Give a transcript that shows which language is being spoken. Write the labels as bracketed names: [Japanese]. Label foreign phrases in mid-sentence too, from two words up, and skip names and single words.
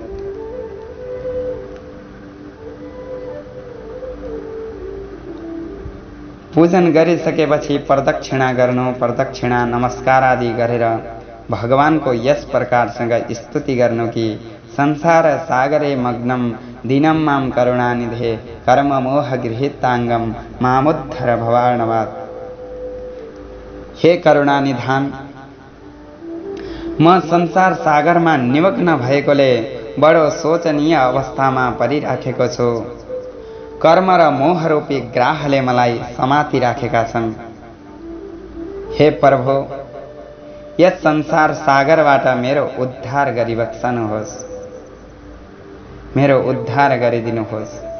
[Nepali] पूजन गरिसकेपछि प्रदक्षिणा गर्नु, प्रदक्षिणा नमस्कार आदि गरेर भगवानको यस प्रकारसँग स्तुति गर्नु कि [Sanskrit] संसार सागरे मग्नम दिनम माम करुणानिधे कर्म मोह गृहीतांगम मामुद्धर भवार्णवात्। [Nepali] हे करुणानिधान, म संसार सागरमा निमग्न भएकोले बडो शोचनीय अवस्थामा परिराखेको छु। कर्म र मोहरूपी ग्राहले मलाई समाति राखेका छन्। हे प्रभु, यस संसार सागरबाट मेरो उद्धार गरिबक्सनुहोस्, मेरो उद्धार गरिदिनुहोस्